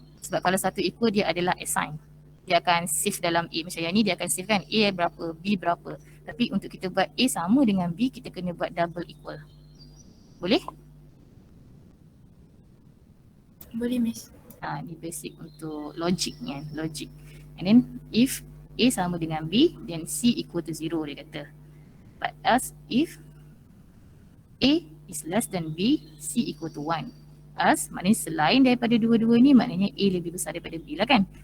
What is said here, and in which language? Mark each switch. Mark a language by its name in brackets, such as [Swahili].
[Malay] Sebab kalau satu equal dia adalah assign. Dia akan shift dalam A, macam yang ni dia akan shift kan A berapa, B berapa. Tapi untuk kita buat A sama dengan B, kita kena buat double equal. Boleh? Boleh, Miss. Ni basic untuk logic kan, logic. [English] And then if A [Malay] sama dengan B, [English] then C equal to 0 [Malay] dia kata. [English] But else if A is less than B, C equal to 1. [Malay] As maknanya selain daripada dua-dua ni, maknanya A lebih besar daripada B lah kan.